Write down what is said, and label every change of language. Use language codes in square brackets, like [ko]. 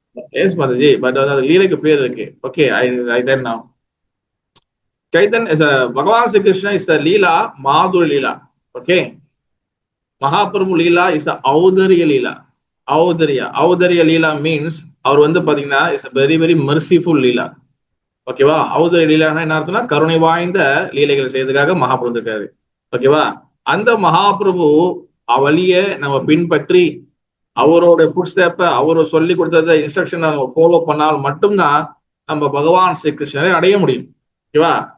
[en] Yes, Mataji, but [ta] லீலைக்கு பேர் இருக்கு. [en] Okay, I did now. Chaitanya is a Bhagavan Sri Krishna is a Leela, Madhuri Leela. Okay. Mahaprabhu Leela is a Audariya Leela. Audariya Leela means [ta] அவர் பாத்தீங்கன்னா [en] is a very very merciful Leela. [ta] ஓகேவா? அவுதரி லீலானா என்ன அர்த்தம்னா கருணை வாய்ந்த லீலைகள் செய்யறதுக்காக மகாபிரபு இருக்காரு. ஓகேவா? அந்த மகாபிரபு அவளிய நம்ம பின்பற்றி அவரோட புட்ஸ்டெப்ப அவரு சொல்லி கொடுத்தத இன்ஸ்ட்ரக்ஷன் நம்ம ஃபாலோ பண்ணால் மட்டும்தான் நம்ம பகவான் ஸ்ரீ கிருஷ்ணரை அடைய முடியும். ஓகேவா?